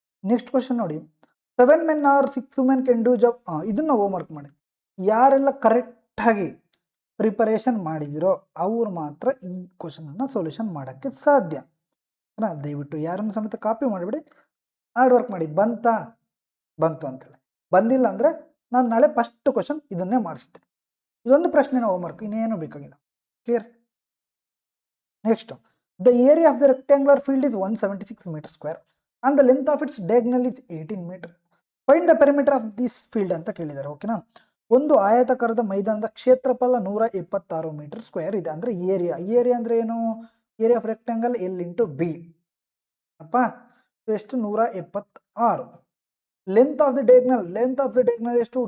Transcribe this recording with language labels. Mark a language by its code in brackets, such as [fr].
[kn] Next question ನೋಡಿ, [en] 7 men or 6 women can do job. [kn] ಇದನ್ನ homework ಮಾಡಿ. ಯಾರೆಲ್ಲ ಕರೆಕ್ಟಾಗಿ ಪ್ರಿಪರೇಷನ್ ಮಾಡಿದಿರೋ ಅವ್ರು ಮಾತ್ರ ಈ ಕ್ವಶನನ್ನು ಸೊಲ್ಯೂಷನ್ ಮಾಡೋಕ್ಕೆ ಸಾಧ್ಯ. ದಯವಿಟ್ಟು ಯಾರನ್ನು ಸಮೇತ ಕಾಪಿ ಮಾಡಿಬಿಡಿ, ಹಾರ್ಡ್ ವರ್ಕ್ ಮಾಡಿ. ಬಂತು ಅಂತೇಳಿ, ಬಂದಿಲ್ಲ ಅಂದರೆ ನಾನು ನಾಳೆ ಫಸ್ಟ್ ಕ್ವಶನ್ ಇದನ್ನೇ ಮಾಡಿಸ್ತೀನಿ. ಇದೊಂದು ಪ್ರಶ್ನೆನ ಹೋಮ್ವರ್ಕ್, ಇನ್ನೇನು ಬೇಕಾಗಿಲ್ಲ. Clear? [en] Next, the area of the rectangular field is 176 meter square and the length of its diagonal is 18 meter. Find the perimeter of this field [kn] ಅಂತ ಕೇಳಿದ್ದಾರೆ. ಓಕೆನಾ? ಒಂದು ಆಯತಾಕಾರದ ಮೈದಾನದ ಕ್ಷೇತ್ರಫಲ 176 ಮೀಟರ್ ಸ್ಕ್ವೇರ್ ಇದೆ. ಅಂದ್ರೆ ಏರಿಯಾ ಅಂದ್ರೆ ಏನು? Area of rectangle L into B ಅಪ್ಪ. ಎಷ್ಟು? 176. ಲೆಂತ್ ಆಫ್ ದ ಡಯಾಗ್ನಲ್ ಎಷ್ಟು?